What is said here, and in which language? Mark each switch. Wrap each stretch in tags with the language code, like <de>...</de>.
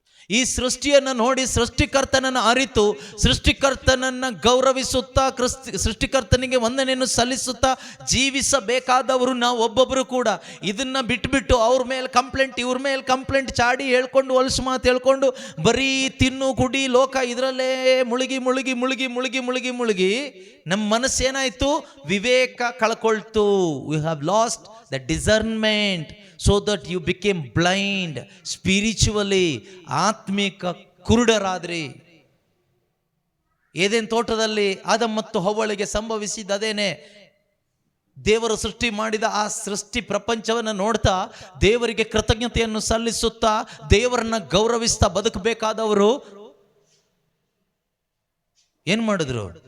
<kn>ಈ ಸೃಷ್ಟಿಯನ್ನು ನೋಡಿ ಸೃಷ್ಟಿಕರ್ತನನ್ನು ಅರಿತು ಸೃಷ್ಟಿಕರ್ತನನ್ನು ಗೌರವಿಸುತ್ತಾ ಸೃಷ್ಟಿಕರ್ತನಿಗೆ ವಂದನೆಯನ್ನು ಸಲ್ಲಿಸುತ್ತಾ ಜೀವಿಸಬೇಕಾದವರು ನಾವು ಒಬ್ಬೊಬ್ಬರು ಕೂಡ. ಇದನ್ನು ಬಿಟ್ಬಿಟ್ಟು ಅವ್ರ ಮೇಲೆ ಕಂಪ್ಲೇಂಟ್ ಇವ್ರ ಮೇಲೆ ಕಂಪ್ಲೇಂಟ್ ಚಾಡಿ ಹೇಳ್ಕೊಂಡು ಹೊಲಸು ಮಾತು ಹೇಳ್ಕೊಂಡು ಬರೀ ತಿನ್ನು ಕುಡಿ ಲೋಕ ಇದರಲ್ಲೇ ಮುಳುಗಿ ಮುಳುಗಿ ಮುಳುಗಿ ಮುಳುಗಿ ಮುಳುಗಿ ಮುಳುಗಿ ನಮ್ಮ ಮನಸ್ಸೇನಾಯಿತು? ವಿವೇಕ ಕಳ್ಕೊಳ್ತು.</kn> <en>We have lost the discernment so that you became blind spiritually.</en> <kn>ಆತ್ಮಿಕ ಕುರುಡರಾದ್ರಿ. ಏದೇನ್ ತೋಟದಲ್ಲಿ ಆದಮ್ ಮತ್ತು ಹವ್ವಳಿಗೆ ಸಂಭವಿಸಿದದೇನೆ. ದೇವರು ಸೃಷ್ಟಿ ಮಾಡಿದ ಆ ಸೃಷ್ಟಿ ಪ್ರಪಂಚವನ್ನು ನೋಡ್ತಾ ದೇವರಿಗೆ ಕೃತಜ್ಞತೆಯನ್ನು ಸಲ್ಲಿಸುತ್ತಾ ದೇವರನ್ನ ಗೌರವಿಸ್ತಾ ಬದುಕಬೇಕಾದವರು ಏನ್ ಮಾಡಿದ್ರು?</kn>